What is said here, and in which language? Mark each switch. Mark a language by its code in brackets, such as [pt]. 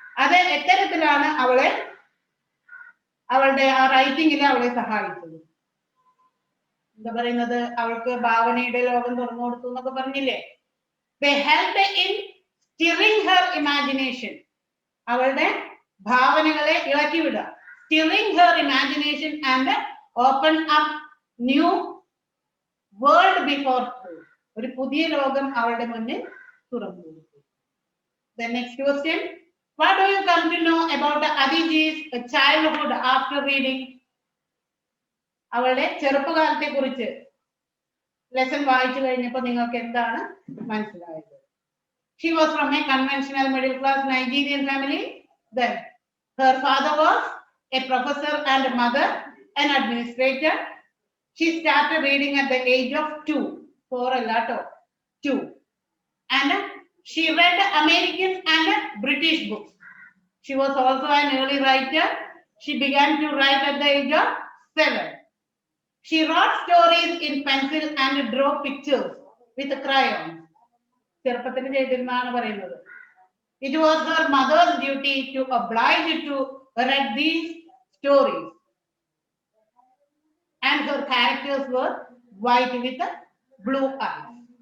[ml] അത് എത്തരത്തിലാണ് അവളുടെ ആ റൈറ്റിംഗിൽ അവളെ സഹായിച്ചത്? എന്താ പറയുന്നത്? അവൾക്ക് ഭാവനയുടെ ലോകം തുറന്നു കൊടുത്തു എന്നൊക്കെ പറഞ്ഞില്ലേ? [en] They helped in stirring her imagination. [ml] അവളുടെ ഭാവനകളെ ഇളക്കി വിടുക. [en] Stirring her imagination and open up new world before her. [ml] ഒരു പുതിയ ലോകം അവളുടെ മുന്നിൽ തുറന്നു കൊടുത്തു. [en] The next question. What do you come to know about Aditi's childhood after reading? [ml] അവളുടെ ചെറുപ്പകാലത്തെ കുറിച്ച് ലെസൺ വായിച്ചു കഴിഞ്ഞപ്പോൾ നിങ്ങൾക്ക് എന്താണ് മനസ്സിലായത്? [en] She was from a conventional middle class Nigerian family. Then her father was a professor and mother an administrator. She started reading at the age of 2. 4 allato 2. And she read American and British books. She was also an early writer. She began to write at the age of 7. She wrote stories in pencil and drew pictures with crayons. [ml] ചെറുപ്പത്തിൽ ചെയ്തിരുന്നാണ് പറയുന്നത്. [en] It was her mother's duty to oblige to read these stories. And her characters were white with blue eyes.